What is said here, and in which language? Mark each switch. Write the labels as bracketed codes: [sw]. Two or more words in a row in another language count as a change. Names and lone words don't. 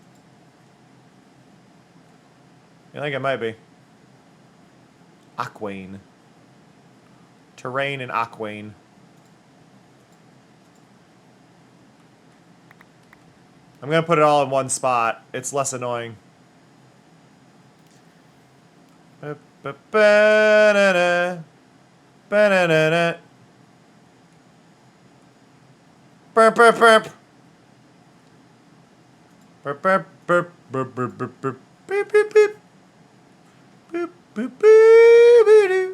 [en] I think it might be. Aquane. Terrain and aquane. I'm gonna put it all in one spot. It's less annoying. Ba-ba-ba-na-na. Ba-na-na-na. Burp, burp, burp. Burp, burp, burp, burp, burp, burp, burp. Beep, beep, beep. Boop, boop, boop-a-doo.